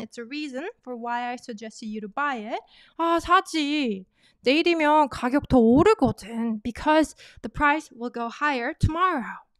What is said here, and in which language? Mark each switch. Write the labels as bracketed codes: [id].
[en] It's a reason for why I suggested you to buy it. [ko] 사지. 내일이면 가격 더 오르거든. [en] Because the price will go higher tomorrow.